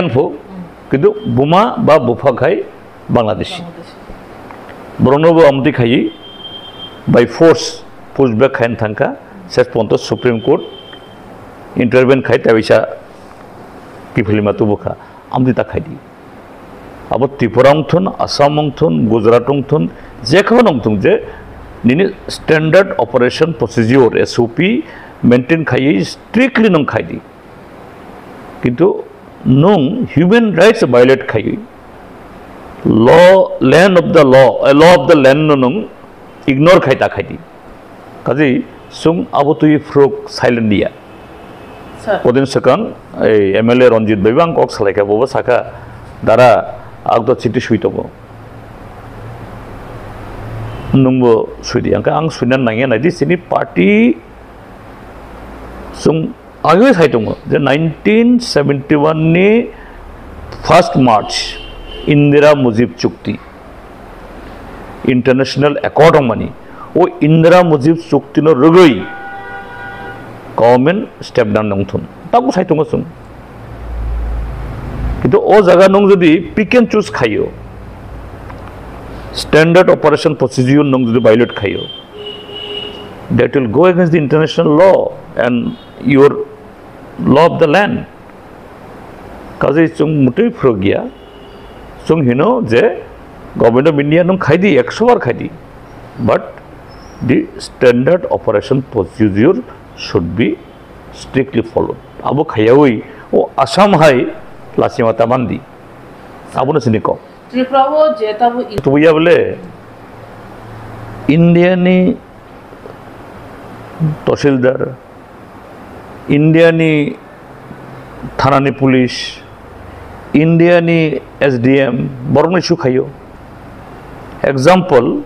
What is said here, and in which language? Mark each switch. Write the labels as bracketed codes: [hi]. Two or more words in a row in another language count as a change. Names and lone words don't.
[trp] फो किंतु बुमा बा बुफा खाई बांग्लादेशी बरनोबो आमति खाई बाय [en] force pushback [trp] खाइन थांका सेस पन्त [en] Supreme Court intervene [trp] खाई ताबिसा किफिलिमा तुबुखा आमति ता खाई अब त्रिपुरा अंथुन आसाम अंथुन गुजरात अंथुन जेखौ नंथुन जे निनि [en] standard operation procedure SOP maintain [trp] खाई स्ट्रिक्टली नं खाई किंतु नं [en] human rights violate [trp] खाई [en] law land of the law of the land [trp] नं इग्नोर खाई ता खाई काजै सुं आबो तुइ फ्रोक साइलेंट दिया ओदिन सकां एमएलए रंजित बैबां कक सालायखा बबो साखा दारा आगदा चिटि सुइतबो नंगौ सुइदि आं सुइनान नाङिया नायदि सिनि पार्टी जों आगे साइदङ जे 1971 नि 1 मार्च इंदिरा मुजिब चुक्ति [en] international accord [trp] मानी ओ इंदिरा मुजिब चुक्ति नो रगै [en] government step down [trp] नंथुन ताबो साइदङ जों किंतु ओ जगह नों जदि [en] pick and choose [trp] खायो [en] standard operation procedure [trp] नों जदि वायलेट [en] खायो that will go against the international law and your law of the land [trp] काजे जों मुटै फ्रगिया जों हिनो जे [en] Government of India [trp] नों खाइदि 100 बार खाइदि [en] but the standard operation procedure should be strictly followed [trp] अब खायावै ओ आसाम हाय लासिमाता बान्दी आबुनो सिनिको त्रिपुरावो जेताबो तो बुया बोले इंडियानि तहसीलदार इंडियानि थानानि पुलिस इंडियानि एसडीएम बरं इशू खायो एग्जाम्पल